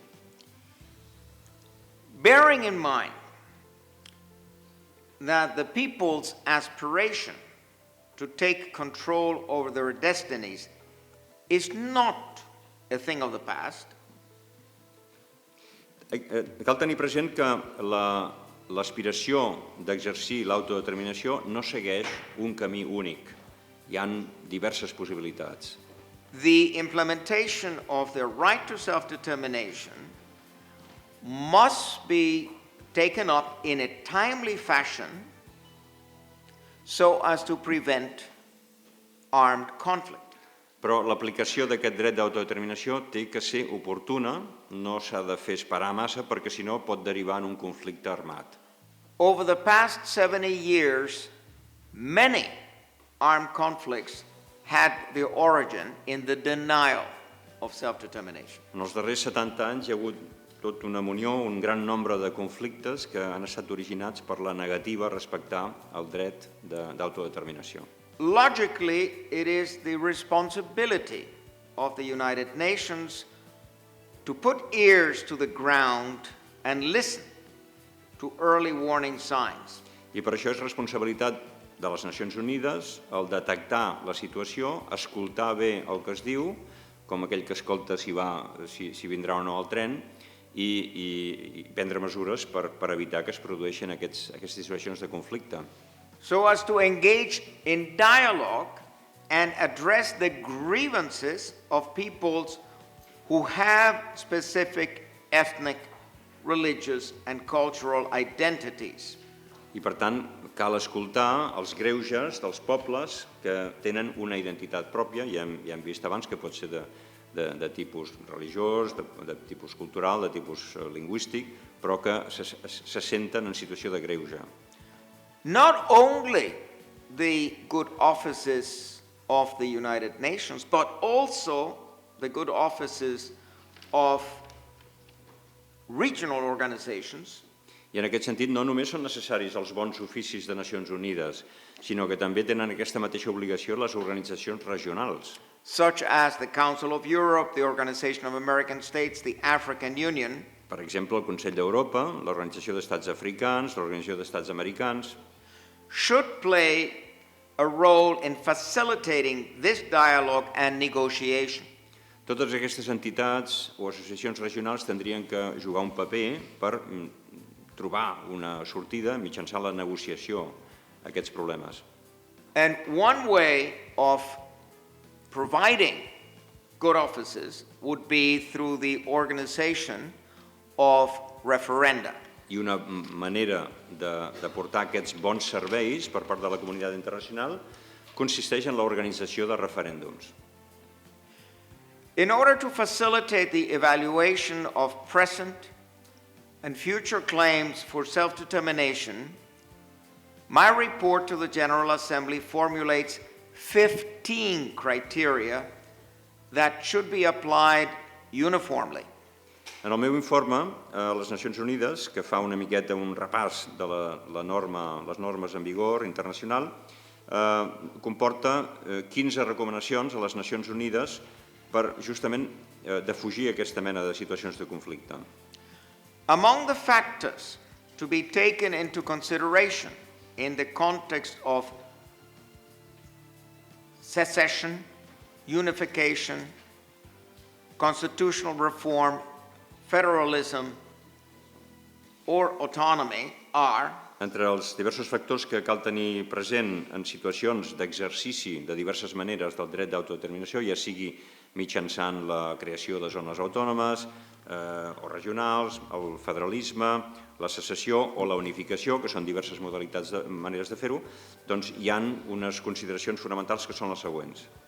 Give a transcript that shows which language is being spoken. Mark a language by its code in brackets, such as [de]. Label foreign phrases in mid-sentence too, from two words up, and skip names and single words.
[en] Bearing in mind that the people's aspiration to take control over their destinies is not a thing of the past. [ca] Cal tenir present que l'aspiració d'exercir l'autodeterminació no segueix un camí únic. Hi ha diverses possibilitats. [en] The implementation of the right to self-determination must be taken up in a timely fashion so as to prevent armed conflict. [ca] Però l'aplicació d'aquest dret d'autodeterminació té que ser oportuna, no s'ha de fer esperar massa perquè si no pot derivar en un conflicte armat. [en] Over the past 70 years, many armed conflicts had their origin in the denial of self-determination. [ca] En els darrers 70 anys hi ha hagut tota una munió, un gran nombre de conflictes que han estat originats per la negativa a respectar el dret d'autodeterminació. [en] Logically, it is the responsibility of the United Nations to put ears to the ground and listen to early warning signs. [ca] I per això és responsabilitat de les Nacions Unides el detectar la situació, escoltar bé el que es diu, com aquell que escolta si vindrà o no el tren, i prendre mesures per evitar que es produeixin aquestes situacions de conflicte. [en] So as to engage in dialogue and address the grievances of peoples who have specific ethnic, religious, and cultural identities. [ca] I per tant, cal escoltar els greuges dels pobles que tenen una identitat pròpia, ja hem vist abans que pot ser de tipus religiós, de tipus cultural, de tipus lingüístic, però que se senten en situació de greuge. [en] Not only the good offices of the United Nations, but also the good offices of regional organizations. [ca] I en aquest sentit no només són necessaris els bons oficis de Nacions Unides, sinó que també tenen aquesta mateixa obligació les organitzacions regionals. [en] Such as the Council of Europe, the Organization of American States, the African Union. [ca] Per exemple, el Consell d'Europa, l'Organització d'Estats Africans, l'Organització d'Estats Americans, [en] should play a role in facilitating this dialogue and negotiation. [ca] Totes aquestes entitats o associacions regionals tindrien que jugar un paper per trobar una sortida mitjançant la negociació a aquests problemes. [en] And one way of providing good offices would be through the organization of referenda. [ca] I una manera de portar aquests bons serveis per part de la comunitat internacional consisteix en l'organització de referèndums. [en] In order to facilitate the evaluation of present and future claims for self-determination, my report to the General Assembly formulates 15 criteria that should be applied uniformly. [ca] En el meu informe, les Nacions Unides, que fa una miqueta un repàs de les normes en vigor internacional, comporta 15 recomanacions a les Nacions Unides per justament defugir aquesta mena de situacions de conflicte. [en] Among the factors to be taken into consideration in the context of secession, unification, constitutional reform, federalism, or autonomy are [ca] Entre els diversos factors que cal tenir present en situacions d'exercici de diverses maneres del dret d'autodeterminació, ja sigui mitjançant la creació de zones autònomes o regionals, el federalisme, la secessió o la unificació, que són diverses modalitats de maneres de fer-ho, doncs hi ha unes consideracions fonamentals que són les següents.